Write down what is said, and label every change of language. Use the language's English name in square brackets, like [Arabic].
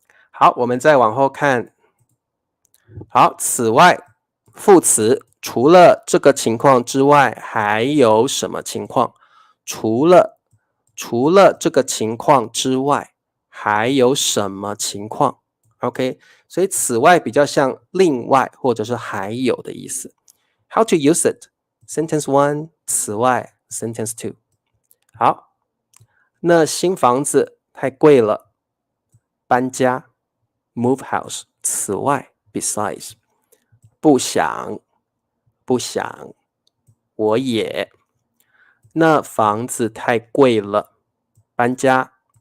[Chinese] 好，我们再往后看。好，此外，副词除了这个情况之外，还有什么情况？除了这个情况之外，还有什么情况 ？OK， 所以此外比较像另外或者是还有的意思。 [English] How to use it? Sentence 1， 此外 Sentence 2。 [Chinese] 好，那新房子太贵了，搬家 [English] move house。 [Chinese] 此外 besides。不想，我也。那房子太贵了，搬家。